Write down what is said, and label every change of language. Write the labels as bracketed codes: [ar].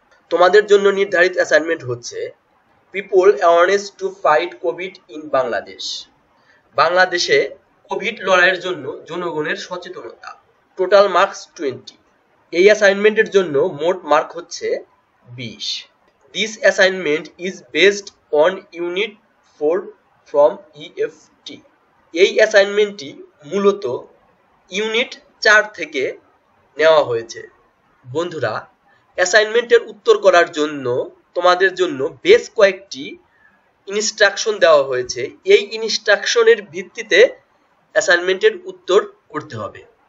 [bn] তোমাদের জন্য নির্ধারিত অ্যাসাইনমেন্ট হচ্ছে [en] People awareness to fight covid in Bangladesh. [bn] বাংলাদেশে কোভিড লড়াইয়ের জন্য জনগণের সচেতনতা। Total marks 20। এই অ্যাসাইনমেন্টের জন্য মোট মার্ক হচ্ছে 20। [en] This assignment is based on Unit 4 from EFT. [bn] এই অ্যাসাইনমেন্টটি মূলত ইউনিট 4 থেকে নেওয়া হয়েছে। বন্ধুরা, অ্যাসাইনমেন্টের উত্তর করার জন্য তোমাদের জন্য বেশ কয়েকটি ইনস্ট্রাকশন দেওয়া হয়েছে। এই ইনস্ট্রাকশনের ভিত্তিতে অ্যাসাইনমেন্টের উত্তর করতে হবে।